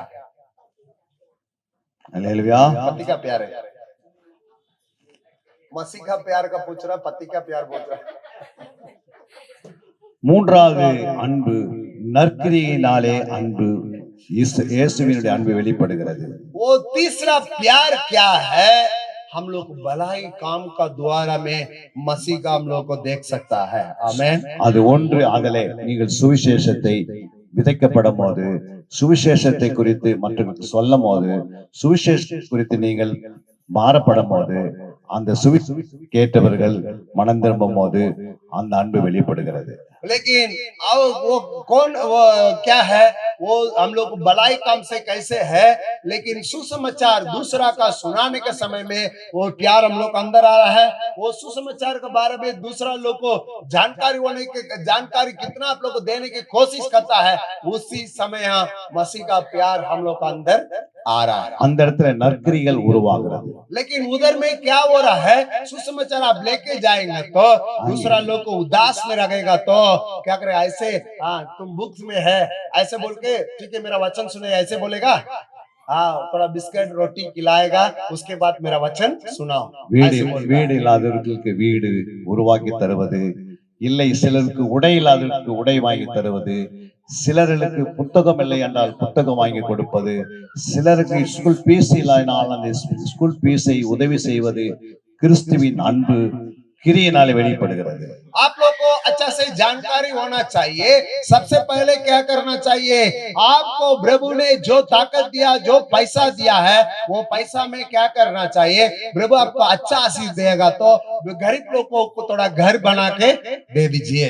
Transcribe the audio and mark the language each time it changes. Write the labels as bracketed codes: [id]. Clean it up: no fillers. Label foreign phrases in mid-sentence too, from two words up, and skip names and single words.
[ta] அல்லேலூயா. [hi] पति का प्यार है। मसीह का प्यार का पूछ रहा, पति का प्यार पूछ रहा। [ta] மூன்றாவது அன்பு நற்கிரியினாலே அன்பு, இயேசுவினுடைய அன்பு வெளிப்படுகிறது. [hi] वो तीसरा प्यार क्या है? हम लोग भलाई काम का द्वारा में मसीह का हम लोग को देख सकता है। आमेन। [ta] அது ஒன்று, அதிலே நீங்கள் சுவிசேஷத்தை விதைக்கப்படும் போது, சுவிசேஷத்தை குறித்து மற்றவர்களுக்கு சொல்லும் போது, சுவிசேஷத்தை குறித்து நீங்கள் மாறப்படும் போது, அந்த கேட்டவர்கள் மனம் திரும்பும் போது அந்த அன்பு வெளிப்படுகிறது. [hi] लेकिन अब वो कौन वो क्या है, वो हम लोग भलाई काम से कैसे है, लेकिन सुसमाचार दूसरा का सुनाने के समय में वो प्यार हम लोग अंदर आ रहा है। वो सुसमाचार के बारे में दूसरा लोग को जानकारी होने के जानकारी कितना आप लोग को देने की कोशिश करता है, उसी समय मसीह का प्यार हम लोग का अंदर आ रहा है। [ta] அந்த இடத்துல நற்கிரிகள் உருவாகிறது. [hi] लेकिन उधर में क्या हो रहा है, सुसमाचार आप लेके जाएंगे तो दूसरा लोग को उदास में रखेगा तो क्या करे, ऐसे हाँ तुम बुक्स में है ऐसे बोल के, ठीक है मेरा वचन सुने ऐसे बोलेगा, हाँ थोड़ा बिस्किट रोटी खिलाएगा, उसके बाद मेरा वचन सुनाओ। [ta] வீடு இல்லாதவர்களுக்கு வீடு உருவாக்கி தருவது, இல்லை சிலருக்கு உடை இல்லாதவர்களுக்கு உடை வாங்கி தருவது, சிலருக்கு புத்தகம் இல்லை என்றால் புத்தகம் வாங்கி கொடுப்பது, சிலருக்கு [en] school fees [ta] இல்லாதனால் அந்த [en] school fees [ta] உதவி செய்வது, கிறிஸ்துவின் அன்பு கிரியினாலே வெளிப்படுகிறது. [hi] आप लोग को अच्छा से जानकारी होना चाहिए। सबसे पहले क्या करना चाहिए, आपको प्रभु ने जो ताकत दिया, जो पैसा दिया है, वो पैसा में क्या करना चाहिए, प्रभु आपको अच्छा आशीष देगा तो गरीब लोगों को थोड़ा घर बना के दे दीजिए।